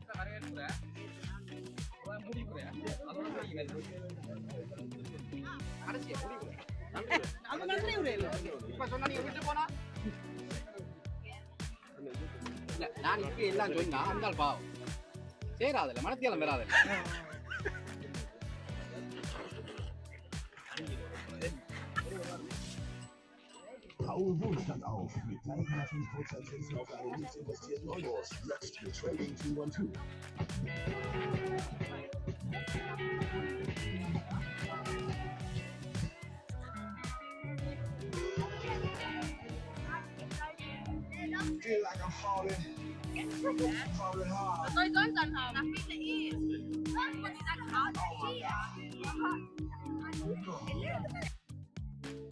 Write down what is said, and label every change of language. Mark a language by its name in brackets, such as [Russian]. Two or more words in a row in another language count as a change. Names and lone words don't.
[Tamil] நான் இப்படி எல்லாம் சொன்னா அந்த பாவம் சேராதுல்ல, மனத்தியாலம் வராது. [German] Hau Wohlstand auf mit 3,5% Zinsen auf alle nicht investierten Euros. Jetzt für Trading 212. [English] Feel like I'm falling hard. [Vietnamese] Tôi có cần hỏi là cái gì? Tôi đang hỏi